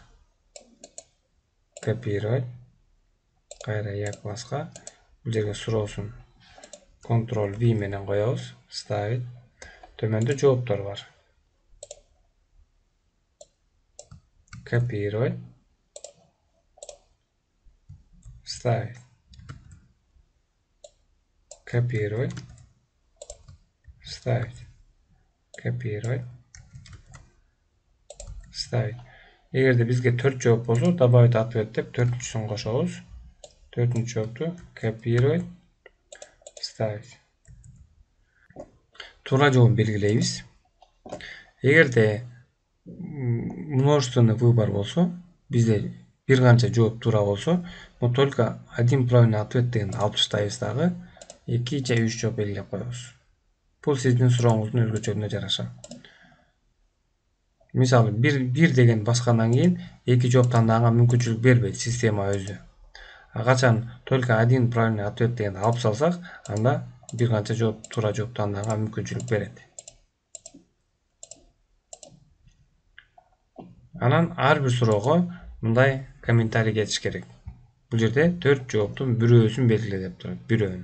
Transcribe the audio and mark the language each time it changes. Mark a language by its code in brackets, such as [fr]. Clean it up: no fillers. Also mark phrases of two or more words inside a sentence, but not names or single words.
[ky] Копировать. Кайра я класска. Бул жерге суроосун Ctrl+V менен коебуз. Ставить. Төмөндө жооптор бар. Копировать. [ru] Ставить. Копировать. Ставить. Копировать. Ставить. [ky] Эгерде бизге 4 жооп болсо, [ru] добавить ответ [ky] деп 4-үчүсүн кошобуз. 4-үчү жоопту [ru] копировать, ставить. [ky] Туура жообун белгилейбиз. Эгерде [ru] множественный выбор [ky] болсо, бизде бир канча жооп туура болсо, но только один правильный ответ дегенди алып таштайбыз дагы. 2 же 3 жооп белгилеп коебуз. Бул сиздин сурооңуздун өзгөчөлүгүнө жараша. Мисалы 1 деген баскандан кийин 2 жооп тандаганга мүмкүнчүлүк бербейт система өзү. А качан [ru] только один правильный ответ [ky] дегенди алып салсак, анда бир канча жооп туура жооп тандаганга мүмкүнчүлүк берет. Анан ар бир суроого мындай комментарий кетиш керек. Бул жерде 4 жооптун бирөөсүн белгиле деп турат, бирөөнү.